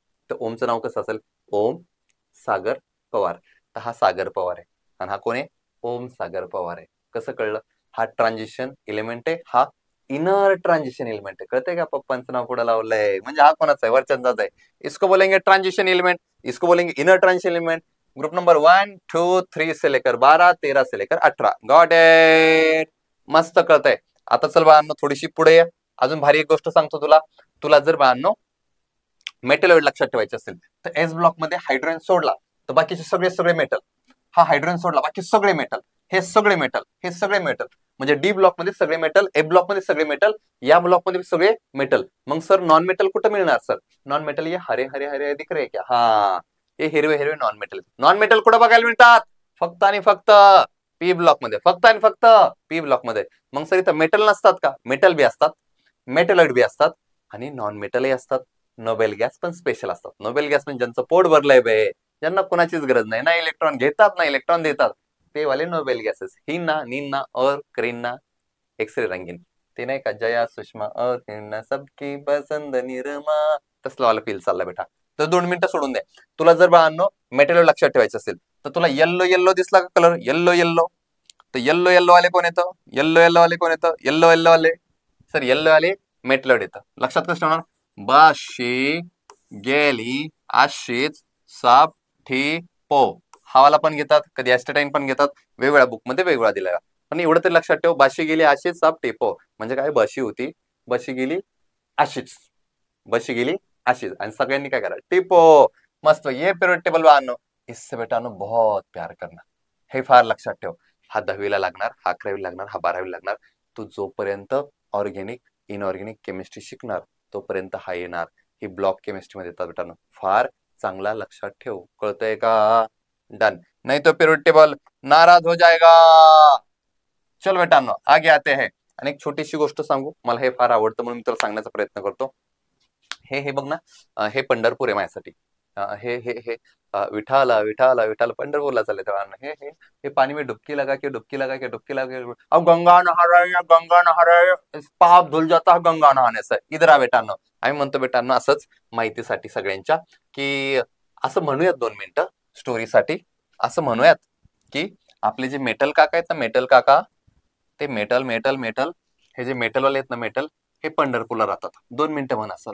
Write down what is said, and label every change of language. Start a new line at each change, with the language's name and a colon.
Marathi: तर ओमचं नाव कसं असेल, ओम सागर पवार. तर हा सागर पवार आहे आणि हा कोण आहे, ओम सागर पवार आहे. कसं कळलं, हा ट्रान्झिशन एलिमेंट आहे, हा इनर ट्रान्झिशन एलिमेंट आहे. कळतंय का, पप्पांचं नाव पुढे लावलंय म्हणजे हा कोणाचा आहे, वरच्यांचाच आहे.
Hindi: इसको बोलेंगे ट्रांजिशन एलिमेंट, इसको बोलेंगे inner transition element. Group number 1 2 3 से लेकर 12, 13 से लेकर 18. Got it.
Marathi: मस्त कळतंय. आता चल बाळांनो थोडीशी पुढे या, अजून भारी एक गोष्ट सांगतो तुला. तुला जर बाळांनो मेटल लक्षात ठेवायचे असेल तर एस ब्लॉक मध्ये हायड्रोजन सोडला तर बाकीचे सगळे सगळे मेटल, हा हायड्रोजन सोडला बाकी सगळे मेटल, हे सगळे मेटल, हे सगळे मेटल. म्हणजे डी ब्लॉक मध्ये सगळे मेटल, ए ब्लॉक मध्ये सगळे मेटल, या ब्लॉक मध्ये सगळे मेटल. मग सर नॉन मेटल कुठं मिळणार सर?
Hindi: नॉन मेटल ये हरे हरे हरे दिख रहे क्या?
Marathi: हा हे हिरवे हिरवे नॉन मेटल. नॉन मेटल कुठं बघायला मिळतात? फक्त आणि फक्त पी ब्लॉक मध्ये, फक्त आणि फक्त पी ब्लॉक मध्ये. मग सर इथं मेटल नसतात का? मेटल बी असतात, मेटलॉइड बी असतात आणि नॉन मेटलही असतात. नोबेल गॅस पण स्पेशल असतात. नोबेल गॅस म्हणजे ज्यांचं पोट भरलंय बे, ज्यांना कोणाचीच गरज नाही, ना इलेक्ट्रॉन घेतात ना इलेक्ट्रॉन देतात, ते वाले नोबेल गॅसेस.
Hindi: हिना नीना और करीना एक्सरे रंगीन,
Marathi: ते नाही का जया सुषमा और हिना सबकी पसंद निरमा, तसला वाला फील चालला बेटा. तर 2 मिनिटं सोडून दे. तुला जर बाळांनो मेटल लक्षात ठेवायचं असेल तर तुला येल्लो येल्लो दिसला का कलर? Yellow yellow. तर येल्लो येल्लो वाले कोण येतं? येल्लो येल्लो वाले कोण येतं? येल्लो येल्लो वाले सर येल्लो वाले मेटलॉइड येतं. लक्षात कसं ठेवणार? बाशी गेली आशीच साप ठी पो, हा वाला पण घेतात, कधी ऍस्टेटाईन पण घेतात, वेगवेगळ्या बुक मध्ये वेगवेगळा दिलेला. पण एवढं तरी लक्षात ठेव, बाशी गेली आशीच साप टेपो म्हणजे काय? बशी होती, बशी गेली अशीच, बशी गेली अशीच, आणि सगळ्यांनी काय करा?
Hindi: टिपो. मस्त. ये पिरियड टेबल आणो, इससे बेटा नो बहुत प्यार करना.
Marathi: हे फार लक्षात ठेव. हा 10वीला लागणार, हा 11वीला लागणार, हा 12वीला लागणार. तू जोपर्यंत ऑर्गेनिक इनऑर्गेनिक केमिस्ट्री शिकणार तोपर्यंत हा येणार. ही ब्लॉक केमिस्ट्री मध्ये येतात बेटानो. फार चांगला लक्षात ठेव. कळतंय का? डन.
Hindi: नहीं तो पिरियड टेबल नाराज हो जाएगा. चल बेटानो आगे आते हैं.
Marathi: आणि एक छोटीशी गोष्ट सांगू, मला हे फार आवडतं म्हणून मी तुला सांगण्याचा प्रयत्न करतो. हे बघ ना, हे पंढरपूर आहे माझ्यासाठी.
Hindi: हे हे हे
Marathi: विठाला विठाला विठाला पंढरपूरला चालले तेव्हा
Hindi: हे हे हे पानी में डुबकी लगा के डुबकी लगा के डुबकी लगा के, अब गंगा नहा रहे हैं, गंगा नहा रहे हैं, पाप धुल जाता है गंगा नहाने से. इधर आ बेटांनो.
Marathi: आम्ही म्हणतो बेटांनो असंच माहितीसाठी सगळ्यांच्या, की असं म्हणूयात 2 मिनिटं स्टोरीसाठी. असं म्हणूयात की आपले जे मेटल काका आहेत ना, मेटल काका, ते मेटल मेटल मेटल, हे जे मेटलवाले आहेत ना मेटल, हे पंढरपूरला राहतात. 2 मिनिटं म्हणा सर.